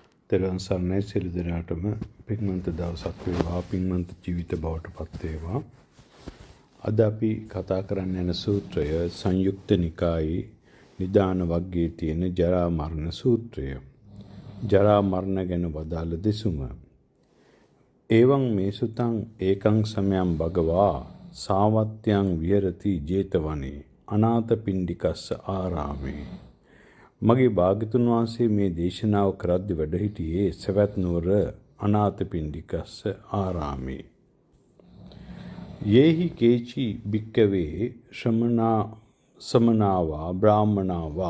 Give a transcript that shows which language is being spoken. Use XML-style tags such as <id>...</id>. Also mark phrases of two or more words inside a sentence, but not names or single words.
<si>තෙරුවන් සරණයි සියලු දෙනාටම පින්වන්ත දවසක් වේවා පින්වන්ත ජීවිත බවට පත් වේවා. අද අපි කතා කරන්න යන සූත්‍රය සංයුක්ත නිකායේ නිදාන වග්ගයේ තියෙන ජරා මරණ සූත්‍රය. ජරා මරණ ගැන වදාළ දෙසුම.</si> <pi>එවං මේ සුතං ඒකං සමයං භගවා සාවත්‍යං විහෙරති 제තවනේ අනාථපිණ්ඩිකස්ස ආරාමේ.</pi> <si>මගේ භාග්‍යතුන් වහන්සේ මේ දේශනාව කරද්දී වැඩ සිටියේ සවැත් නුවර අනාථපිණ්ඩිකස්ස ආරාමේ.</si> <pi>යේහි කේචි භික්කවේ සමනාවා බ්‍රාහ්මනාවා.</pi>